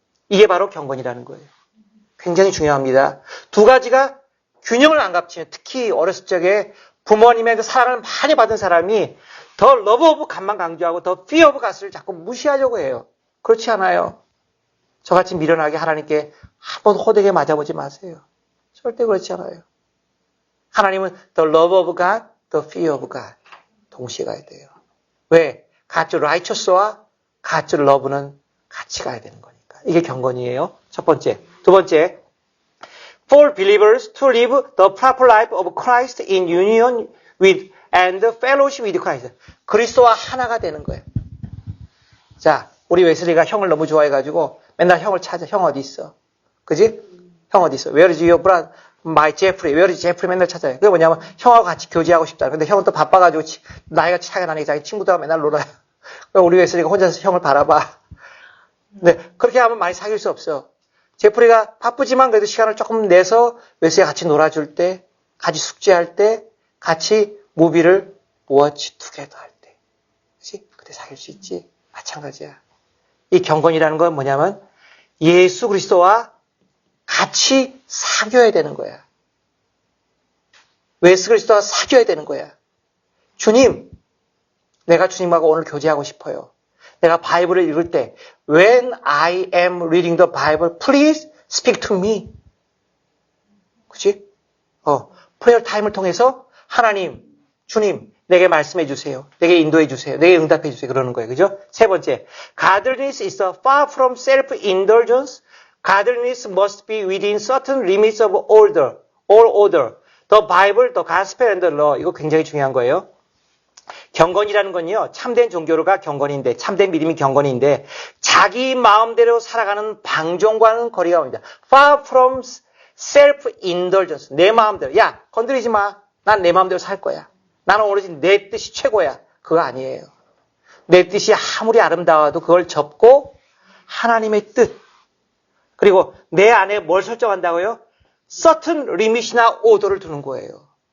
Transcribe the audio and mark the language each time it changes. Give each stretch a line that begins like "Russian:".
Korean: 이게 바로 경건이라는 거예요. 굉장히 중요합니다. 두 가지가 균형을 안 갖추면 특히 어렸을 적에 부모님의 그 사랑을 많이 받은 사람이 더
English: love of God
Korean: 만 강조하고 더
English: fear of God
Korean: 을 자꾸 무시하려고 해요. 그렇지 않아요. 저같이 미련하게 하나님께 한번 호되게 맞아보지 마세요. 절대 그렇지 않아요. 하나님은
English: the love of God, the fear of God
Korean: 동시에 가야 돼요. 왜?
English: God's righteous
Korean: 와
English: God's love
Korean: 는 같이 가야 되는 거니까. 이게 경건이에요. 첫 번째. 두 번째.
English: For believers to live the proper life of Christ in union with and fellowship with Christ.
Korean: 그리스도와 하나가 되는 거예요. 자, 우리 웨슬리가 형을 너무 좋아해가지고 맨날 형을 찾아. 형 어디 있어? 그지? 형 어디 있어?
English: Where is your my Jeffrey.
Korean: 왜 그러지? 제프리 맨날 찾아요. 그게 뭐냐면 형하고 같이 교제하고 싶다. 근데 형은 또 바빠가지고 나이가 차이가 나니까 자기 친구들하고 맨날 놀아요. 우리 웨슬리가 혼자서 형을 바라봐. 근데 그렇게 하면 많이 사귈 수 없어. 제프리가 바쁘지만 그래도 시간을 조금 내서 웨슬리가 같이 놀아줄 때, 같이 숙제할 때, 같이 무비를
English: watch together
Korean: 할 때. 그치? 그때 사귈 수 있지. 마찬가지야. 이 경건이라는 건 뭐냐면 예수 그리스도와 같이 사귀어야 되는 거야. 예수 그리스도와 사귀어야 되는 거야. 주님, 내가 주님하고 오늘 교제하고 싶어요. 내가 바이블을 읽을 때
English: When I am reading the Bible, please speak to me.
Korean: 그치? 프레이어 타임을 통해서 하나님, 주님, 내게 말씀해 주세요. 내게 인도해 주세요. 내게 응답해 주세요. 그러는 거예요. 그죠?
English: 세 번째, Godliness is far from self-indulgence. Godliness must be within certain limits of order. All order. The Bible, the Gospel and the Law.
Korean: 이거 굉장히 중요한 거예요. 경건이라는 건요, 참된 종교가 경건인데, 참된 믿음이 경건인데, 자기 마음대로 살아가는 방종과는 거리가 옵니다.
English: Far from self-indulgence.
Korean: 내 마음대로. 야, 건드리지 마. 난 내 마음대로 살 거야. 나는 오로지 내 뜻이 최고야. 그거 아니에요. 내 뜻이 아무리 아름다워도 그걸 접고 하나님의 뜻. 그리고 내 안에 뭘 설정한다고요?
English: certain limit
Korean: 이나 오더를 두는 거예요.